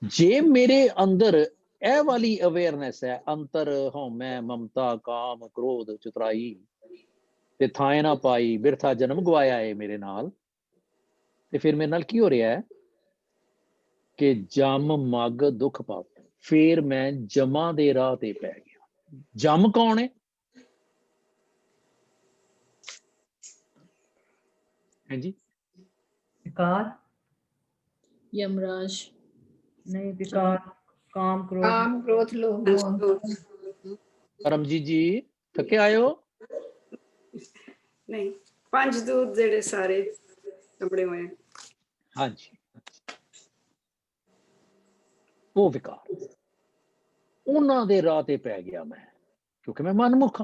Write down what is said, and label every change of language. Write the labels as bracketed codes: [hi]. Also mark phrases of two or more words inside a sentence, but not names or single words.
[pa] ਜੇ ਮੇਰੇ ਅੰਦਰ ਇਹ ਵਾਲੀ ਅਵੇਅਰਨੈਸ ਹੈ, ਅੰਤਰ ਹਉਮੈ ਮਮਤਾ ਕਾਮ ਕ੍ਰੋਧ ਚਤੁਰਾਈ ਤੇ ਥਾਂ ਨਾ ਪਾਈ ਬਿਰਥਾ ਜਨਮ ਗਵਾਇਆ ਹੈ ਮੇਰੇ ਨਾਲ, ਤੇ ਫਿਰ ਮੇਰੇ ਨਾਲ ਕੀ ਹੋ ਰਿਹਾ ਹੈ ਕਿ ਜਮ ਮਗ ਦੁੱਖ ਪਾਪ, ਫਿਰ ਮੈਂ ਜਮਾਂ ਦੇ ਰਾਹ ਤੇ ਪੈ ਗਿਆ। ਜਮ ਕੌਣ ਹੈ? ਹਾਂਜੀ, विकार यमराज, ਨਹੀਂ, ਵਿਕਾਰ ਕਾਮ ਕ੍ਰੋਧ ਕਾਮ ਕ੍ਰੋਧ ਲੋਭ ਮੋਹ। ਪਰਮਜੀਤ ਜੀ ਥੱਕੇ ਆਏ ਹੋ? ਨਹੀਂ, ਪੰਜ ਦੂਤ ਜਿਹੜੇ ਸਾਰੇ ਚਮੜੇ ਹੋਏ। ਹਾਂਜੀ, ਉਹ ਵਿਕਾਰ, ਉਹਨਾਂ ਦੇ ਰਾਹ ਤੇ ਪੈ ਗਿਆ ਮੈਂ, ਕਿਉਂਕਿ ਮੈਂ ਮਨਮੁਖ ਹਾਂ।